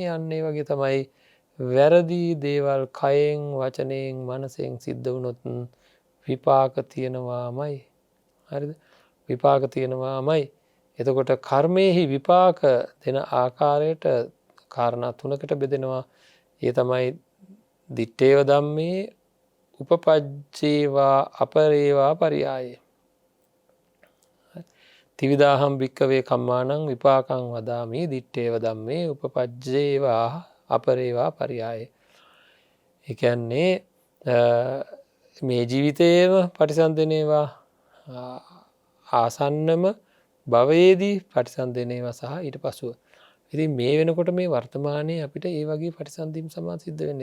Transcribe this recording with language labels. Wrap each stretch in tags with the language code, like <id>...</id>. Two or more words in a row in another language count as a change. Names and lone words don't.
<si>අන්න ඒ වගේ තමයි වැරදි දේවල් කයෙන් වචනයෙන් මනසෙන් සිද්ධ වුණොත් විපාක තියෙනවාමයි. හරිද? විපාක තියෙනවාමයි. එතකොට කර්මයේහි විපාක දෙන ආකාරයට කාරණා තුනකට බෙදෙනවා. ඒ තමයි</si> <pi>දිත්තේව ධම්මේ උපපජ්ජේවා අපරේවා පරියායේ තිවිදාහම් භික්කවේ කම්මානං විපාකං වදාමි දිට්ඨේව ධම්මේ උපපජ්ජේවා අපරේවා පරියායේ.</pi> <si>ඒ කියන්නේ මේ ජීවිතයේම පටිසන්ධනේවා ආසන්නම භවයේදී පටිසන්ධනේවා සහ ඊට පසුව. ඉතින් මේ වෙනකොට මේ වර්තමානයේ අපිට ඒ වගේ පටිසන්ධීම් සමා සිද්ධ වෙන්නේ.</si>